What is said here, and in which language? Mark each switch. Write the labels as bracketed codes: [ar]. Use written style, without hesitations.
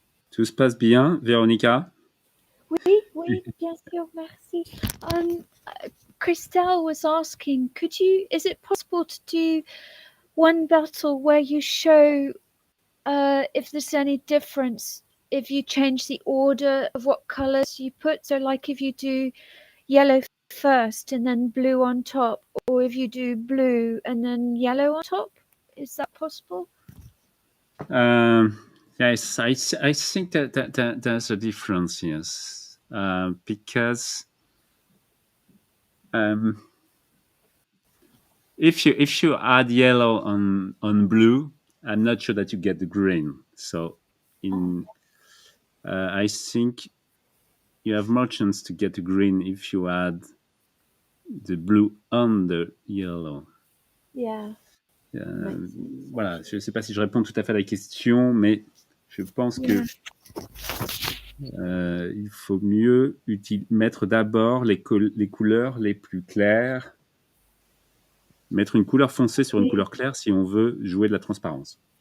[fr] Tout se passe bien, Véronica? Oui, oui, bien sûr, merci. [en] Christelle was asking, is it possible to do one bottle where you show if there's any difference if you change the order of what colors you put? So like if you do yellow first and then blue on top, or if you do blue and then yellow on top, is that possible? Yes, I think that there's a difference, yes, because if you add yellow on blue, I'm not sure that you get the green. So I think you have more chance to get the green if you add the blue on the yellow. Yeah. [fr] Voilà, je ne sais pas si je réponds tout à fait à la question, mais je pense que il faut mieux mettre d'abord les couleurs les plus claires, mettre une couleur foncée sur une couleur claire si on veut jouer de la transparence.